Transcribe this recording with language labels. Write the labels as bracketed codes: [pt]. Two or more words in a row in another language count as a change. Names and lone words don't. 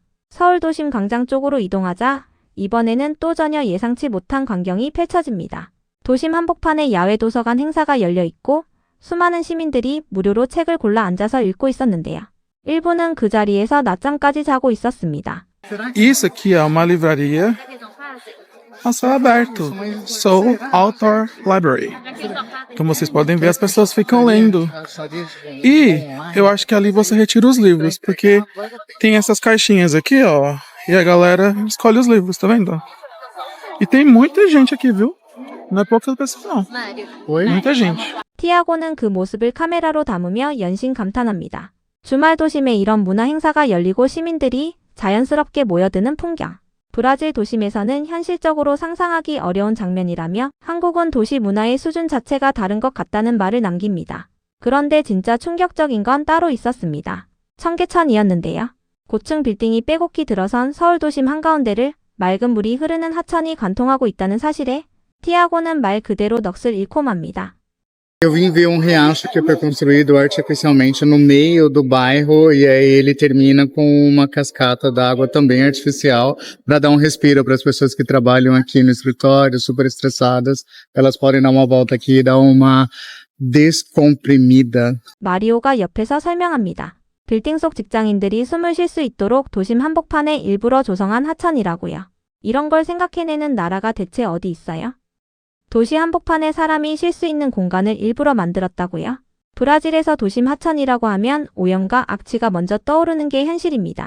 [ko] 서울 도심 광장 쪽으로 이동하자 이번에는 또 전혀 예상치 못한 광경이 펼쳐집니다. 도심 한복판에 야외 도서관 행사가 열려 있고 수많은 시민들이 무료로 책을 골라 앉아서 읽고 있었는데요. 일부는 그 자리에서 낮잠까지 자고 있었습니다. [pt] Isso aqui é uma livraria a céu aberto. Seoul Outdoor Library. Como vocês podem ver, as pessoas ficam lendo. E eu acho que ali você retira os livros, porque tem essas caixinhas aqui, ó, e a galera escolhe os livros, tá vendo? E tem muita gente aqui, viu? Não é poucas pessoas, não. Muita gente. [ko] 티아고는 그 모습을 카메라로 담으며 연신 감탄합니다. 주말 도심에 이런 문화 행사가 열리고 시민들이 자연스럽게 모여드는 풍경. 브라질 도심에서는 현실적으로 상상하기 어려운 장면이라며 한국은 도시 문화의 수준 자체가 다른 것 같다는 말을 남깁니다. 그런데 진짜 충격적인 건 따로 있었습니다. 청계천이었는데요. 고층 빌딩이 빼곡히 들어선 서울 도심 한가운데를 맑은 물이 흐르는 하천이 관통하고 있다는 사실에 티아고는 말 그대로 넋을 잃고 맙니다. [pt] Eu vim ver riacho que foi construído artificialmente no meio do bairro e aí ele termina com uma cascata d'água também artificial para dar respiro para as pessoas que trabalham aqui no escritório, super estressadas. Elas podem dar uma volta aqui e dar uma descomprimida. [ko] 마리오가 옆에서 설명합니다. 빌딩 속 직장인들이 숨을 쉴 수 있도록 도심 한복판에 일부러 조성한 하천이라고요. 이런 걸 생각해내는 나라가 대체 어디 있어요? 도시 한복판에 사람이 쉴 수 있는 공간을 일부러 만들었다고요? 브라질에서 도심 하천이라고 하면 오염과 악취가 먼저 떠오르는 게 현실입니다.